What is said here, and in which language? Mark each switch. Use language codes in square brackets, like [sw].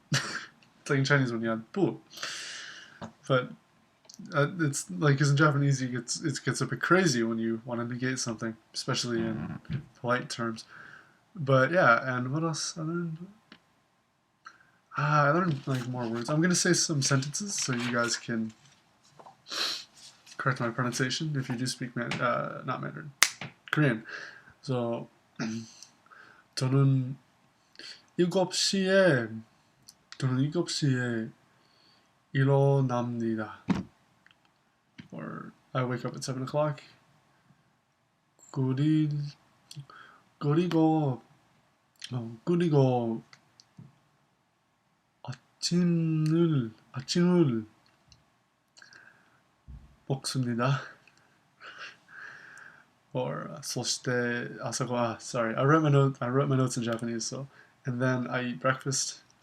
[en] It's like in Chinese when you add 부. But it's like, because in Japanese it gets a bit crazy when you want to negate something, especially in polite terms. But yeah, and what else I learned? I learned like more words. I'm gonna say some sentences so you guys can correct my pronunciation if you do speak not Mandarin, Korean. [ko] So 저는 7시에 저는 7시에 일어납니다. [en] Or I wake up at 7 o'clock. [ko] 그리, 그리고, 그리고 아침을 먹습니다. [en] Or [ja] そして [en] sorry, I wrote my notes in Japanese, so and then I eat breakfast.